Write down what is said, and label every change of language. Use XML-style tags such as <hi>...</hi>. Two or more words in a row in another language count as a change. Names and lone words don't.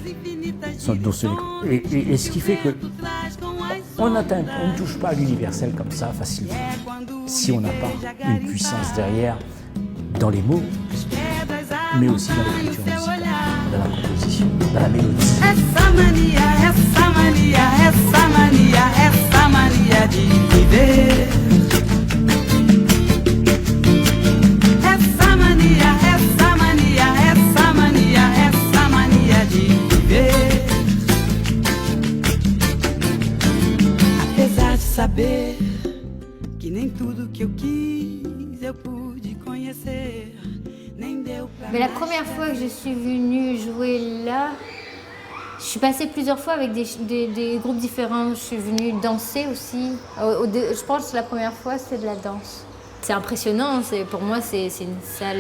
<fr>Et ce qui fait que on ne touche pas à l'universel comme ça facilement, si on n'a pas une puissance derrière, dans les mots, mais aussi dans l'écriture musicale, dans la composition, dans la mélodie.</fr> <pt>Essa mania de viver. Essa mania de viver. Apesar de saber que nem tudo que eu quis eu pude conhecer.</pt> <fr>Mais la première fois que je suis venue jouer là, je suis passée plusieurs fois avec des groupes différents. Je suis venue danser aussi. Je pense que la première fois, c'est de la danse. C'est impressionnant. Pour moi, c'est une salle...</fr>